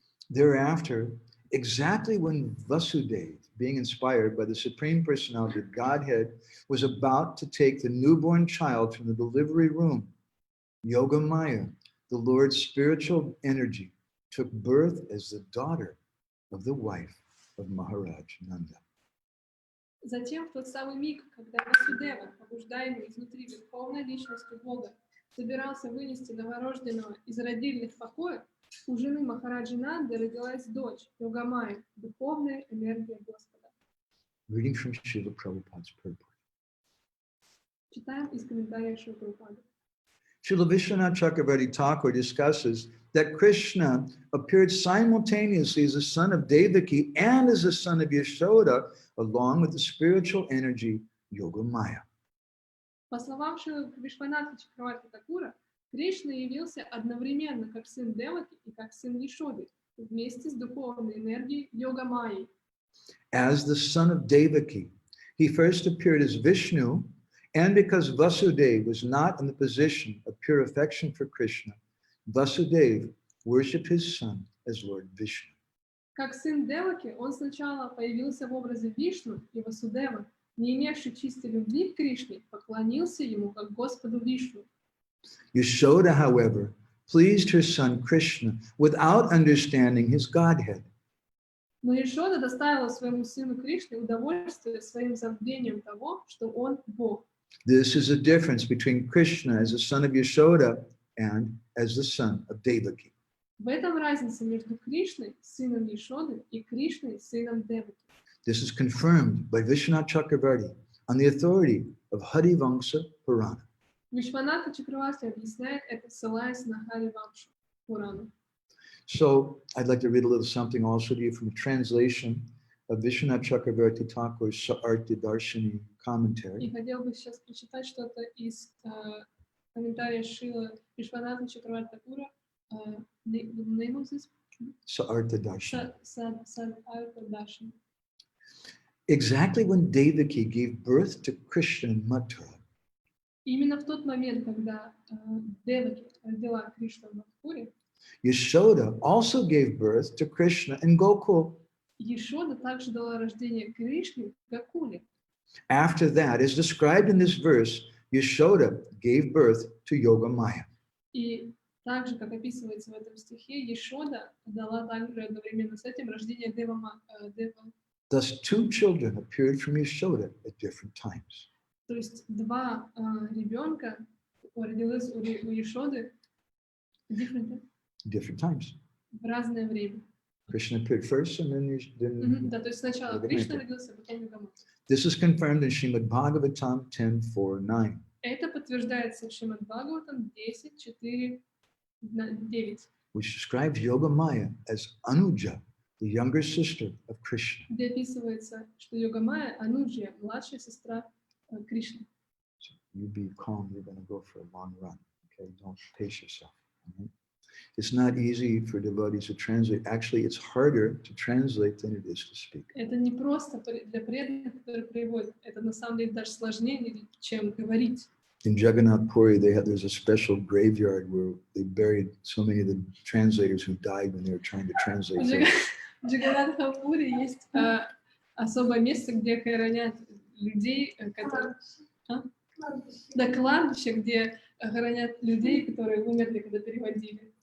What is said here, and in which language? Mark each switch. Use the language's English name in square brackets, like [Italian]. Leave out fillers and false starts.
[English] Thereafter, exactly when Vasudev, being inspired by the Supreme Personality of Godhead, was about to take the newborn child from the delivery room, Yogamaya, the Lord's spiritual energy, took birth as the daughter of the wife of Maharaj Nanda. [Russian] Затем в тот самый миг, когда Васудева, побуждаемый изнутри верховной личностью Бога, собирался вынести новорожденного из родильных покоев, у жены Махараджи Нанды родилась дочь, Йогамая, духовная энергия Господа. [English] Reading from Srila Prabhupada's purport. [Russian] Читаем из комментариев Шрила Прабхупады. [English] Srila Vishwanath Chakravarti Thakur discusses that Krishna appeared simultaneously as the son of Devaki and as the son of Yashoda, along with the spiritual energy Yogamaya. [Russian] По словам Шрила Вишваната Чакраварти Такура, Кришна явился одновременно как сын Деваки и как сын Яшоды, вместе с духовной энергией Йогамайей. [English] As the son of Devaki, he first appeared as Vishnu, and because Vasudeva was not in the position of pure affection for Krishna, Vasudeva worshipped his son as Lord Vishnu. [Russian] Как сын Деваки, он сначала появился в образе Вишну, и Васудева, не имевший чистой любви к Кришне, поклонился ему как Господу Вишну. [English] Yashoda, however, pleased her son Krishna without understanding his Godhead. [Russian] Но Яшода доставила своему сыну Кришне удовольствие своим забвением того, что он Бог. [English] This is the difference between Krishna as the son of Yashoda and as the son of Devaki. [Russian] В этом разница между Кришной, сыном Яшоды, и Кришной, сыном Деваки. [English] This is confirmed by Vishwanath Chakravarti on the authority of Harivamsa Purana. [Russian] Вишваната Чакраварти объясняет это, ссылаясь на Харивамшу Пурану. [English] So I'd like to read a little something also to you from a translation of Vishwanath Chakravarti Thakur's Sa'arthi Darshini commentary. [Russian] И хотел бы сейчас прочитать что-то из комментария Шрила Вишваната Чакраварти Такура. [English] The name of this? Sa'arthi Darshini. Sa'arthi Darshini. Exactly when Devaki gave birth to Krishna in Mathura, [Russian] Именно в тот момент, когда Деваки родила Кришну в Мадхуре, [English] Yashoda also gave birth to Krishna in Gokul. [Russian] Яшода также дала рождение Кришне в Гакуле. [English] After that, as described in this verse, Yashoda gave birth to Yogamaya. [Russian] И так же, как описывается в этом стихе, Яшода дала также одновременно с этим рождение Дева. [English] Thus, two children appeared from Yashoda at different times. [Russian] То есть два ребенка родилось у Яшоды [English] Different times. [Russian] в разное время. [English] Krishna appeared first, and then [Russian] Да, то есть сначала Кришна родился, потом Йогамая. [English] This is confirmed in Srimad Bhagavatam 10:4-9. [Russian] Это подтверждается в Шримад Бхагаватам 10:4-9. [English] Which describes Yogamaya as Anuja, the younger sister of Krishna. [Russian] Где описывается, что Йогамая Ануджия, младшая сестра Кришны. [English] So you be calm, you're going to go for a long run. Okay, don't pace yourself. Right? It's not easy for devotees to translate. Actually, it's harder to translate than it is to speak. [Russian] Это не просто для преданных, которые переводят. Это на самом деле даже сложнее, чем говорить. [English] In Jagannath Puri, there's a special graveyard where they buried so many of the translators who died when they were trying to translate. [Russian] В Джаганнатхапуре есть особое место, где хоронят людей, которые... Да, кладбище, где хоронят людей, которые умерли, когда переводили.